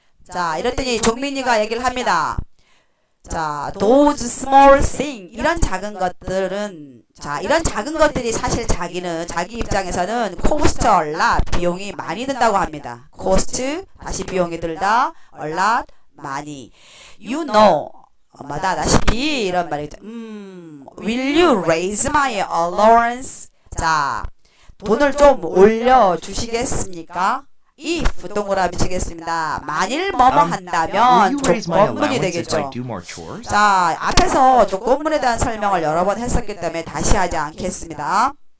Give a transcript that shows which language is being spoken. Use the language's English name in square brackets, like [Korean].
[Korean] 자, 이랬더니 종민이가 얘기를 합니다. 자, [English] those small things [Korean] 이런 작은 것들은 자, 이런 작은 것들이 사실 자기 입장에서는 [English] cost a lot [Korean] 비용이 많이 든다고 합니다. cost 다시 비용이 들다 [English] a lot [Korean] 많이. [English] You know [Korean] 엄마다 아다시피 이런 말이죠. [English] Will you raise my allowance? [Korean] 자, 돈을 좀 올려 주시겠습니까? if 동그라미 치겠습니다. 만일 뭐뭐 한다면 조건문이 되겠죠. 자, 앞에서 조건문에 대한 설명을 여러 번 했었기 때문에 다시 하지 않겠습니다.